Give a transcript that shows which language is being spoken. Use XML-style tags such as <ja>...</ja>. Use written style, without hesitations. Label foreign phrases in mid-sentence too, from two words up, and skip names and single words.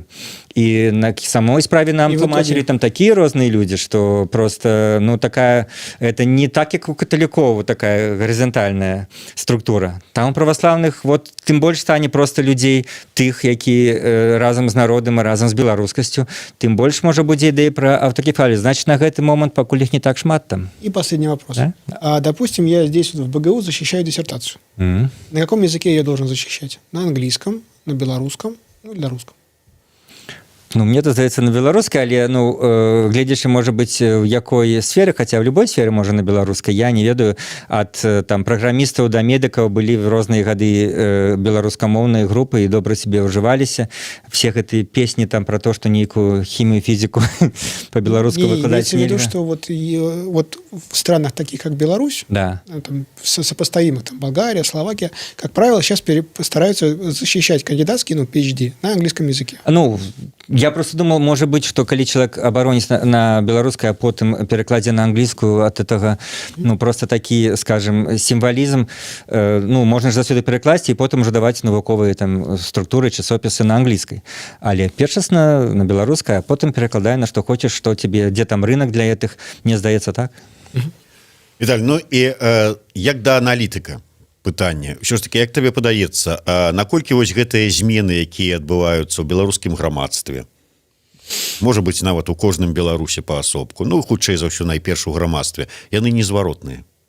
<be>І на самой справе нам тлумачылі там такія розныя людзі, што просто, ну, такая,</be> <ru>это не так,</ru> <be>як у каталікоў, такая гарызантальная структура. Там у праваслаўных, вот, тым больш стане просто людзей тых, які разам з народам і разам з беларускасцю, тым больш можа будзе ідэя пра аўтакефалію. Значит, на гэты момант пакуль іх не так шмат там.</be> <ru>И последний вопрос. Да? Допустим, я здесь в БГУ защищаю диссертацию. На каком языке я должен защищать? На английском, на белорусском, ну или на русском?</ru> <be>Ну, мне это здаецца на беларускай, але ну гледзячы можа быць в якой сферы, хаця в любой сферы можа на беларускай, я не ведаю, ад там праграмістаў да медыкаў былі в розныя гады беларускамоўныя групы і добра себе ўжываліся. Все гэтыя песні там про то, што нейкую хімію, фізіку по-беларуску выкладаць нельга.</be> <ru>Имеется в виду, что вот в странах таких, как Беларусь, да, там, сопоставимых, там, Болгария, Словакия, как правило, сейчас стараются защищать кандидатские, PhD на английском языке.</ru> <be>Ну,</be> <ru>я просто думал, может быть,</ru> <be>что калі человек обороніць на беларускай, а потым перакладзе на англійскую,</be> <ru>от этого,</ru> <be>ну, просто такі, скажем, сімвалізм, ну, можна ж заўсёды перакласці і потым уже даваць навуковыя там структуры, часопісы на англійскай. Але першасна на беларускай, а потым перакладай на што хочаш, што тебе, дзе там рынок для гэтых, мне здаецца так. Віталь, ну і як да аналітыка пытанне, ўсё ж таки, як табе падаецца, наколькі вось гэтыя змены, якія адбываюцца ў беларускім грамадстве, можа быць нават у кожным беларусе паасобку, ну хутчэй за ўсё найперш у грамадстве, яны незваротныя?</be>